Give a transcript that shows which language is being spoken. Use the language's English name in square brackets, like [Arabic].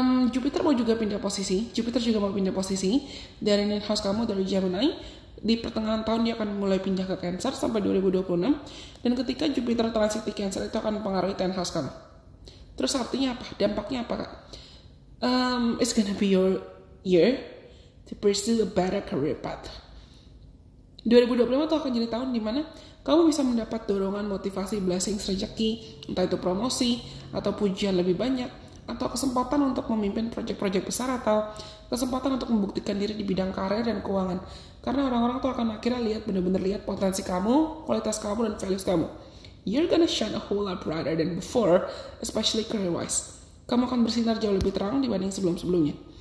[Indonesian] Jupiter juga mau pindah posisi dari 9 house kamu, dari Gemini. Di pertengahan tahun dia akan mulai pindah ke Cancer sampai 2026, dan ketika Jupiter transit di Cancer itu akan mempengaruhi 10 house kamu. Terus artinya apa? Dampaknya apa, Kak? [English] It's gonna be your year to pursue a better career path. [Indonesian] 2025 itu akan jadi tahun dimana kamu bisa mendapat dorongan, motivasi, blessings, rezeki, entah itu promosi atau pujian lebih banyak, atau kesempatan untuk memimpin proyek-proyek besar, atau kesempatan untuk membuktikan diri di bidang karir dan keuangan. Karena orang-orang tuh akan akhirnya benar-benar lihat potensi kamu, kualitas kamu, dan values kamu. [English] You're gonna shine a whole lot brighter than before, especially career-wise. [Indonesian] Kamu akan bersinar jauh lebih terang dibanding sebelum-sebelumnya.